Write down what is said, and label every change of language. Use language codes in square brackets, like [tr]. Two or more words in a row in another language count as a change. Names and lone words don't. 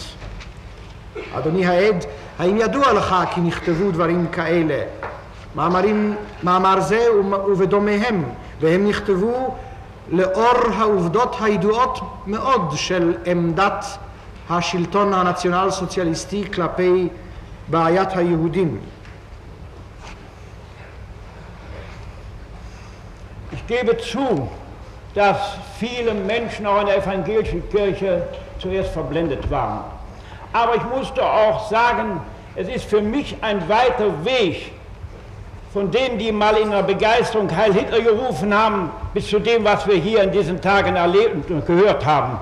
[he] אדוני העד, האם ידוע לך כי נכתבו דברים כאלה? מאמר זה ובדומיהם, והם נכתבו לאור העובדות הידועות מאוד של עמדת השלטון הנציונל סוציאליסטי כלפי בעיית היהודים. [de] Ich gebe zu, dass viele Menschen auch in der evangelischen Kirche zuerst verblendet waren. Aber ich musste auch sagen, es ist für mich ein weiter Weg von denen, die mal in der Begeisterung Heil Hitler gerufen haben, bis zu dem, was wir hier in diesen Tagen erlebt und gehört haben.